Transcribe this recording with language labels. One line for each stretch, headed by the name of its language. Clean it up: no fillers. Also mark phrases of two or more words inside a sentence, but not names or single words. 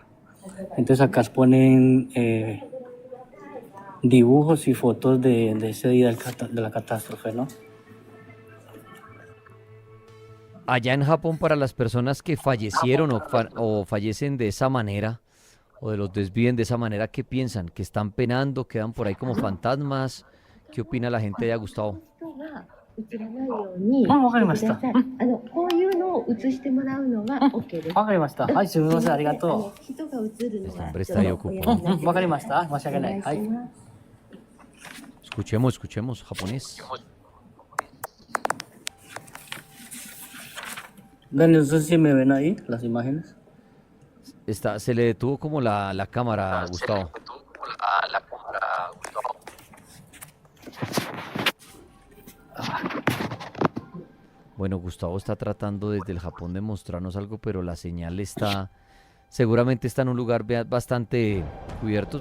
Spanish: Entonces acá ponen dibujos y fotos de ese día de la catástrofe, ¿no? Allá en Japón, para las personas que fallecieron o fallecen de esa manera, o de los desviven de esa manera, ¿qué piensan? ¿Que están penando? ¿Quedan por ahí como fantasmas? ¿Qué opina la gente de Gustavo?
Japanese: わかりました。こういうのを映してもらうのが OK です。わかりました。はい、すみません、ありがとう。人が映るの
Spanish: Este
Japanese: は
Spanish: hombre
Japanese: ち
Spanish: está
Japanese: ょ
Spanish: ahí
Japanese: っとおや
Spanish: ocupado.
Japanese: めになってわかりました。申し訳ない。はい。
Spanish: Escuchemos japonés. Daniel, no sé si me ven ahí las imágenes. Se le detuvo como la cámara, Gustavo. Bueno, Gustavo está tratando desde el Japón de mostrarnos algo, pero la señal seguramente está en un lugar bastante cubierto.